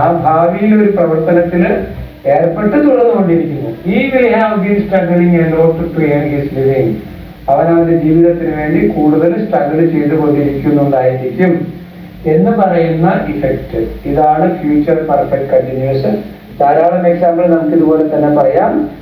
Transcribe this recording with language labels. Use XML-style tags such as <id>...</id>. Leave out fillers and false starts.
<ml>ആ ഭാവിയിൽ ഒരു പ്രവർത്തനത്തിൽ ഏർപ്പെട്ട് തുടർന്നുകൊണ്ടിരിക്കുന്നു.</ml> <en>He will have been struggling a lot to earn his living.</en> <ml>അവനവന്റെ ജീവിതത്തിന് വേണ്ടി കൂടുതൽ സ്ട്രഗിൾ ചെയ്തുകൊണ്ടിരിക്കുന്നുണ്ടായിരിക്കും എന്ന് പറയുന്ന ഇഫക്റ്റ്. ഇതാണ് ഫ്യൂച്ചർ പെർഫെക്റ്റ് കണ്ടിന്യൂസ്. ധാരാളം എക്സാമ്പിൾ നമുക്ക് ഇതുപോലെ തന്നെ പറയാം.</ml>